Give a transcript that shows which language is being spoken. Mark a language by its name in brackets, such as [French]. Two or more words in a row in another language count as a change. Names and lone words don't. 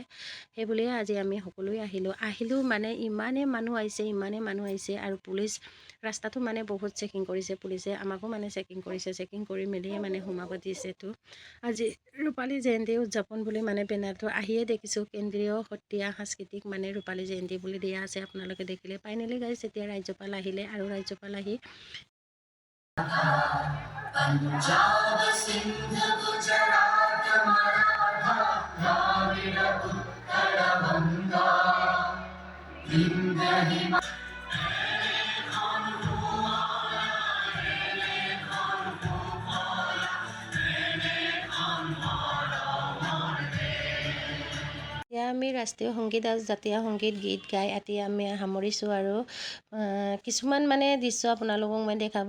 [Assamese] সেইবুলিয়ে আজি আমি সকলোৱে আহিলোঁ মানে ইমানেই মানুহ আহিছে আৰু পুলিচ ৰাস্তাটো মানে বহুত চেকিং কৰিছে। পুলিচে আমাকো মানে চেকিং কৰিছে, চেকিং কৰি মেলিয়ে মানে সোমাব দিছে। তো আজি ৰূপালী জয়ন্তী উদযাপন বুলি মানে বেনাৰটো আহিয়ে দেখিছোঁ, কেন্দ্ৰীয় সত্ৰীয়া সাংস্কৃতিক মানে ৰূপালী জয়ন্তী বুলি দিয়া আছে। আপোনালোকে দেখিলে ফাইনেলি গাইছে এতিয়া ৰাজ্যপাল আহিলে আৰু ৰাজ্যপাল আহি [Bangla] पंजाब सिंध गुजरात मराठा द्राविड उत्कल बंगा विंध्य हिमालय [Assamese] এতিয়া আমি ৰাষ্ট্ৰীয় সংগীত আৰু জাতীয় সংগীত গীত গাই এতিয়া আমি সামৰিছোঁ আৰু কিছুমান মানে দৃশ্য আপোনালোকক মই দেখাব নোৱাৰিলোঁ।